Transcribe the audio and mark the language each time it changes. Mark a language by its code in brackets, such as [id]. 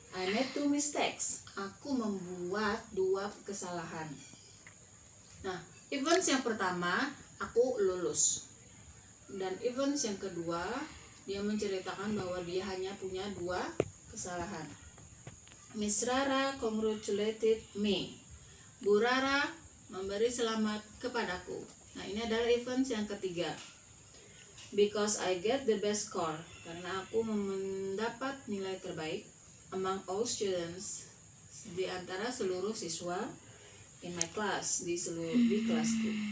[en] I made 2 mistakes. [id] Aku membuat 2 kesalahan. Nah, events yang pertama, aku lulus. Dan events yang kedua, dia menceritakan bahwa dia hanya punya 2 kesalahan. [en] Miss Rara congratulated me. [id] Bu Rara memberi selamat kepadaku. Nah, ini adalah events yang ketiga. [en] Because I get the best score, [id] karena aku mendapat nilai terbaik [en] among all students, [id] di antara seluruh siswa [en] in my class, [id] di kelasku.